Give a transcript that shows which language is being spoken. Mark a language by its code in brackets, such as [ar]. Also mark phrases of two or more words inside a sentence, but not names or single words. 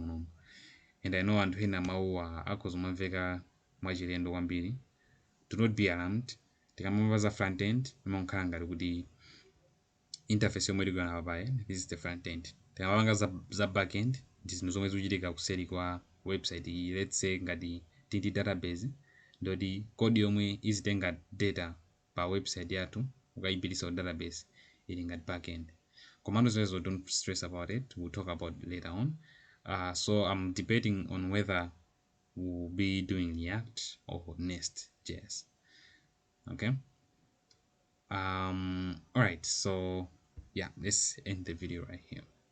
[en] And I know [ny] anthu ena mauwa akozomamveka mwachilendo kwambiri. [en] Do not be alarmed. [ny] Tikamamba za [en] front end [ny] imakhala ngati kuti interface yomwe tikuyona papayi, [en] this is the front end. [ny] Tikamapanga za [en] back end [ny] ndi zinthu zomwe zikuchitika kuseri kwa website iyi. [en] Let's say [ny] ngati tili database ndoti code yomwe izitenga data pa website yathu ukayipitisa ku database ili ngati [en] back end. [ny] Komando zimenezo [en] don't stress about it, we'll talk about later on. So I'm debating on whether we'll be doing React or Nest.js. Okay. Alright, so yeah, let's end the video right here.